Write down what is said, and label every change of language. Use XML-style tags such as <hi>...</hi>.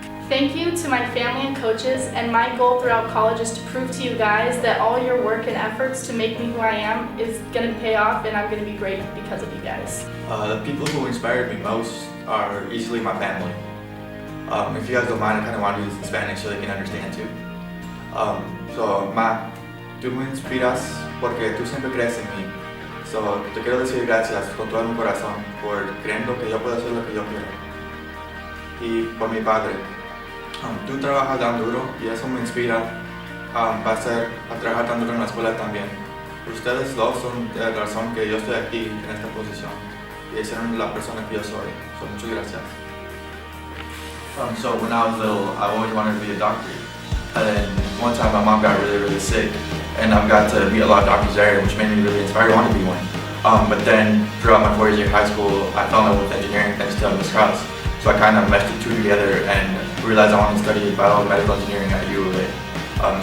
<en>Thank you to my family and coaches, and my goal throughout college is to prove to you guys that all your work and efforts to make me who I am is going to pay off, and I'm going to be great because of you guys. The people who inspired me most are easily my family. If you guys don't mind, I kind of want to use it in Spanish so they can understand too.</en> <es>So, Ma, tú me inspiras porque tú siempre crees en mí. So, te quiero decir gracias con todo mi corazón por creyendo que yo puedo hacer lo que yo quiero. Y por mi padre, tú trabajas tan duro y eso me inspira a trabajar tan duro en la escuela también. Ustedes dos son la razón que yo estoy aquí en esta posición y hicieron la persona que yo soy. So, muchas gracias.</es> <en>So when I was little, I always wanted to be a doctor. And then one time my mom got really sick, and I got to meet a lot of doctors there, which made me really inspired to want to be one. But then throughout my 4 years of high school, I fell in love with engineering thanks to Miss Krause. So I kind of meshed the two together and realized I wanted to study biomedical engineering at ULA.</en>